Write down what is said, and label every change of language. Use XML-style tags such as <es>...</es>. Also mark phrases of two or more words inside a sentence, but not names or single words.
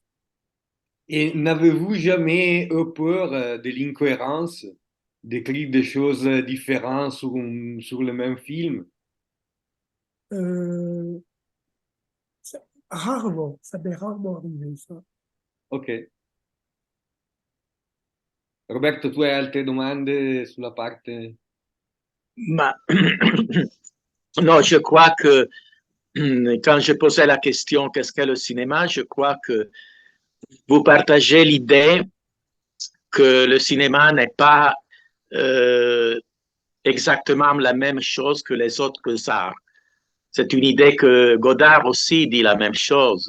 <fr>Et n'avez-vous jamais eu peur de l'incohérence, d'écrire des choses différentes sur le même film? Euh, Rarement, ça m'est rarement arrivé, ça. Ok.</fr> <it>Roberto, tu hai altre domande sulla parte?</it> <fr>Ma- non, je crois que quand je posais la question qu'est-ce qu'est le cinéma, je crois que vous partagez l'idée que le cinéma n'est pas euh, exactement la même chose que les autres arts. C'est une idée que Godard aussi dit la même chose.</fr>